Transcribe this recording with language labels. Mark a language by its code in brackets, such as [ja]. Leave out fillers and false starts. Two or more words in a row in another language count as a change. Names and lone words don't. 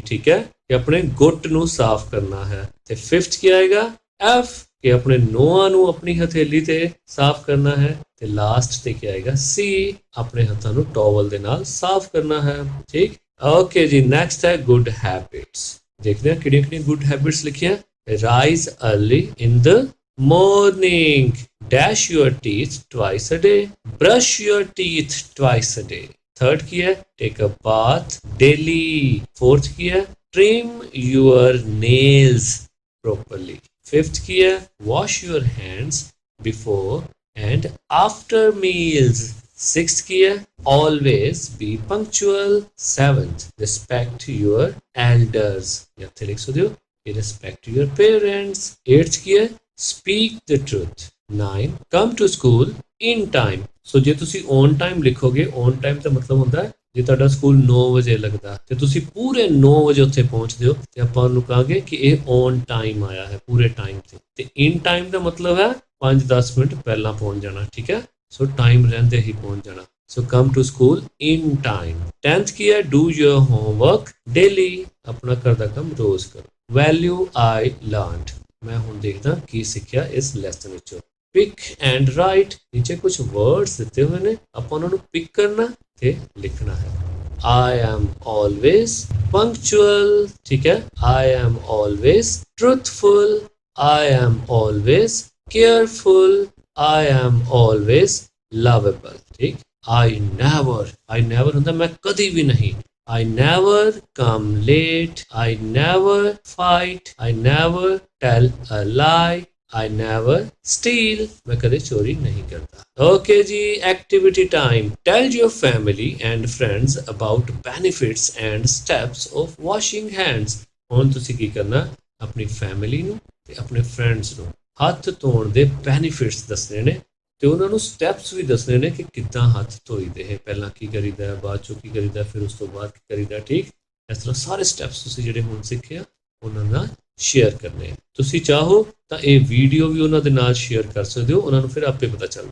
[pa] ਠੀਕ ਹੈ ਕਿ ਆਪਣੇ ਗੁੱਟ ਨੂੰ ਸਾਫ਼ ਕਰਨਾ ਹੈ ਤੇ ਫਿਫਥ ਕੀ ਆਏਗਾ ਐਫ ਕਿ ਆਪਣੇ ਨੋਹਾਂ ਨੂੰ ਆਪਣੀ ਹਥੇਲੀ ਤੇ ਸਾਫ਼ ਕਰਨਾ ਹੈ ਤੇ ਲਾਸਟ ਤੇ ਕੀ ਆਏਗਾ ਸੀ ਆਪਣੇ ਹੱਥਾਂ ਨੂੰ ਟਾਵਲ ਦੇ ਨਾਲ ਸਾਫ਼ ਕਰਨਾ ਹੈ ਠੀਕ ਓਕੇ ਜੀ ਨੈਕਸਟ ਹੈ [en] good habits [pa] ਦੇਖਦੇ ਹਾਂ ਕਿਹੜੀਆਂ [en] good habits [pa] ਲਿਖੀਆਂ [en] rise early in the morning dash your teeth twice a day brush your teeth twice a day [pa] third ਕੀ ਹੈ [en] take a bath daily fourth [pa] ਕੀ ਹੈ [en] trim your nails properly 5th [pa] ਕੀ ਹੈ [en] wash your hands before and after meals 6th [pa] ਕੀ ਹੈ [en] always be punctual 7th respect your elders [pa] ਜਾਂ ਇੱਥੇ ਲਿਖ ਸਕਦੇ ਹੋ ਕਿ [en] respect your parents 8th [pa] ਕੀ ਹੈ [en] speak the truth [pa] 9 [en] come to school in time [pa] ਸੋ ਜੇ ਤੁਸੀਂ [en] on time [pa] ਲਿਖੋਗੇ [en] on time [pa] ਦਾ ਮਤਲਬ ਹੁੰਦਾ ਹੈ ਜੇ ਤੁਹਾਡਾ ਸਕੂਲ 9 ਵਜੇ ਲੱਗਦਾ ਤੇ ਤੁਸੀਂ ਪੂਰੇ 9 ਵਜੇ ਉੱਥੇ ਪਹੁੰਚਦੇ ਹੋ ਤੇ ਆਪਾਂ ਉਹਨੂੰ ਕਹਾਂਗੇ ਕਿ ਇਹ [en] on time [pa] ਆਇਆ ਹੈ ਪੂਰੇ ਟਾਈਮ ਤੇ [en] in time [pa] ਦਾ ਮਤਲਬ ਹੈ 5-10 ਮਿੰਟ ਪਹਿਲਾਂ ਪਹੁੰਚ ਜਾਣਾ ਠੀਕ ਹੈ ਸੋ ਟਾਈਮ ਰਹਿੰਦੇ ਹੀ ਪਹੁੰਚ ਜਾਣਾ ਸੋ [en] come to school in time [pa] 10th ਕੀ ਹੈ [en] do your homework daily [pa] ਆਪਣਾ ਘਰ ਦਾ ਕੰਮ ਰੋਜ਼ ਕਰੋ [en] value I learned [pa] ਮੈਂ ਹੁਣ ਦੇਖਦਾ ਕੀ ਸਿੱਖਿਆ ਇਸ ਲੈਸਨ ਵਿੱਚੋਂ [en] pick and write [pa] ਨੀਚੇ ਕੁਝ ਵਰਡਸ ਦਿੱਤੇ ਹੋਏ ਨੇ ਆਪਾਂ ਉਹਨਾਂ ਨੂੰ ਪਿਕ ਕਰਨਾ ਤੇ ਲਿਖਣਾ ਹੈ [en] I am always punctual [pa] ਠੀਕ ਹੈ [en] I am always truthful I am always careful I am always lovable [pa] ਠੀਕ [en] I never [pa] ਹੁੰਦਾ ਮੈਂ ਕਦੀ ਵੀ ਨਹੀਂ [en] I never come late I never fight I never tell a lie I never steal [pa] ਮੈਂ ਕਦੇ ਚੋਰੀ ਨਹੀਂ ਕਰਤਾ [en] okay जी activity time tell your family and friends about benefits and steps of washing hands [pa] ਹੁਣ ਤੁਸੀਂ ਕੀ ਕਰਨਾ ਆਪਣੀ ਫੈਮਿਲੀ ਨੂੰ ਤੇ ਆਪਣੇ ਫਰੈਂਡਸ ਨੂੰ ਹੱਥ ਧੋਣ ਦੇ ਬੈਨੀਫਿਟਸ ਦੱਸਣੇ ਨੇ ਤੇ ਉਹਨਾਂ ਨੂੰ ਸਟੈਪਸ ਵੀ ਦੱਸਣੇ ਨੇ ਕਿ ਕਿੱਦਾਂ ਹੱਥ ਧੋਈਦੇ ਹੈ ਪਹਿਲਾਂ ਕੀ ਕਰੀਦਾ ਬਾਅਦ ਚੋਂ ਕੀ ਕਰੀਦਾ ਫਿਰ ਉਸ ਤੋਂ ਬਾਅਦ ਕੀ ਕਰੀਦਾ ਠੀਕ ਇਸ ਤਰ੍ਹਾਂ ਸਾਰੇ ਸਟੈਪਸ ਤੁਸੀਂ ਜਿਹੜੇ ਹੁਣ ਸਿੱਖਿਆ ਉਹਨਾਂ ਨਾਲ ਸ਼ੇਅਰ ਕਰਨੇ ਤੁਸੀਂ ਚਾਹੋ ਤਾਂ ਇਹ ਵੀਡੀਓ ਵੀ ਉਹਨਾਂ ਦੇ ਨਾਲ ਸ਼ੇਅਰ ਕਰ ਸਕਦੇ ਹੋ ਉਹਨਾਂ ਨੂੰ ਫਿਰ ਆਪੇ ਪਤਾ ਚੱਲ